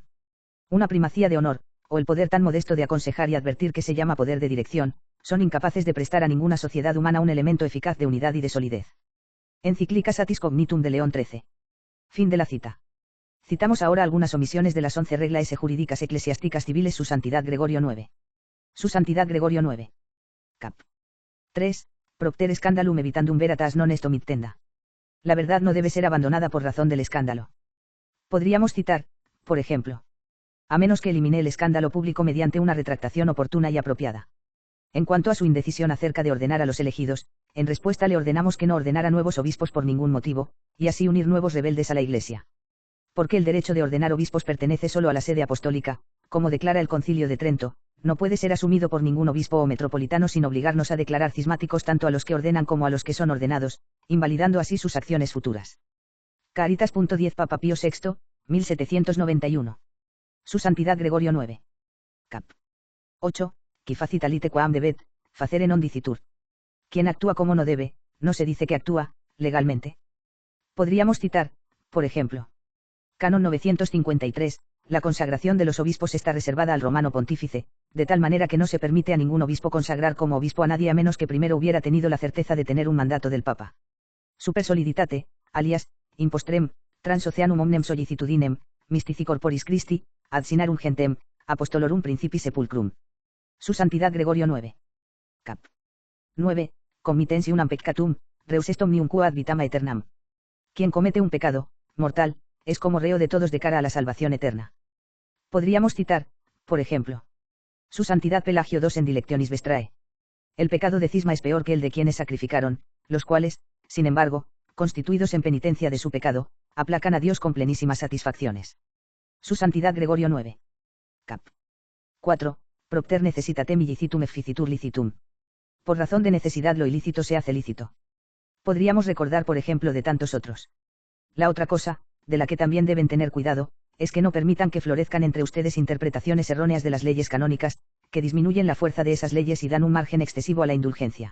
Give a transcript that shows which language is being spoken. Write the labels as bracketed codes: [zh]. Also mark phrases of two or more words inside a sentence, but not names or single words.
[es] Una primacía de honor, o el poder tan modesto de aconsejar y advertir que se llama poder de dirección, son incapaces de prestar a ninguna sociedad humana un elemento eficaz de unidad y de solidez. Encíclica Satis Cognitum de León XIII. Fin de la cita. Citamos ahora algunas omisiones de las 11 reglas jurídicas eclesiásticas civiles Su Santidad Gregorio IX. Su Santidad Gregorio IX. Cap. 3. [la] Propter scandalum evitandum veritas non est omittenda. [es] La verdad no debe ser abandonada por razón del escándalo. Podríamos citar, por ejemplo, a menos que elimine el escándalo público mediante una retractación oportuna y apropiada. En cuanto a su indecisión acerca de ordenar a los elegidos, en respuesta le ordenamos que no ordenara nuevos obispos por ningún motivo, y así unir nuevos rebeldes a la Iglesia. Porque el derecho de ordenar obispos pertenece solo a la sede apostólica, como declara el Concilio de Trento, no puede ser asumido por ningún obispo o metropolitano sin obligarnos a declarar cismáticos tanto a los que ordenan como a los que son ordenados, invalidando así sus acciones futuras. Caritas.10 Papa Pío VI, 1791. Su Santidad Gregorio IX. Cap. 8. [la] Qui facitalite quam debet, facere non dicitur. [es] Quien actúa como no debe, no se dice que actúa, legalmente. Podríamos citar, por ejemplo, Canon 953, la consagración de los obispos está reservada al romano pontífice, de tal manera que no se permite a ningún obispo consagrar como obispo a nadie a menos que primero hubiera tenido la certeza de tener un mandato del Papa. [la] Super soliditate, alias, impostrem, transoceanum omnem sollicitudinem, mystici corporis Christi, ad sinarum gentem, apostolorum principi sepulcrum. [es] Su Santidad Gregorio IX. Cap. 9. [la] Committensi unam peccatum, reus est omnium quo ad vitam aeternam. [es] Quien comete un pecado, mortal, es como reo de todos de cara a la salvación eterna. Podríamos citar, por ejemplo, Su Santidad Pelagio II en Dilectionis Vestrae. El pecado de cisma es peor que el de quienes sacrificaron, los cuales, sin embargo, constituidos en penitencia de su pecado, aplacan a Dios con plenísimas satisfacciones. Su Santidad Gregorio IX. Cap. 4. [la] Propter necessitatem illicitum efficitur licitum. [es] Por razón de necesidad lo ilícito se hace lícito. Podríamos recordar por ejemplo de tantos otros. La otra cosa, de la que también deben tener cuidado, es que no permitan que florezcan entre ustedes interpretaciones erróneas de las leyes canónicas, que disminuyen la fuerza de esas leyes y dan un margen excesivo a la indulgencia.